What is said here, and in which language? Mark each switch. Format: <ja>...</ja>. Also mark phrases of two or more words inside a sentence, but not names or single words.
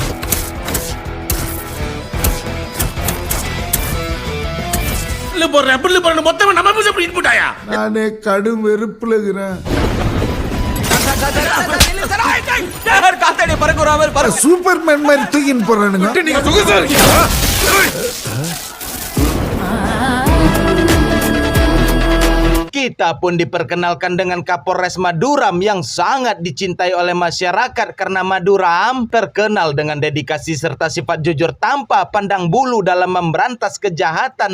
<ta>நானே கடும் வெறுப்புல இருக்கிறேன். சூப்பர்மேன் மாதிரி தூக்கின்னு போறானுங்க.</ta> <id>Kita pun diperkenalkan dengan Kapolres Maduram yang sangat dicintai oleh masyarakat karena Maduram terkenal dengan dedikasi serta sifat jujur tanpa pandang bulu dalam memberantas kejahatan.</id>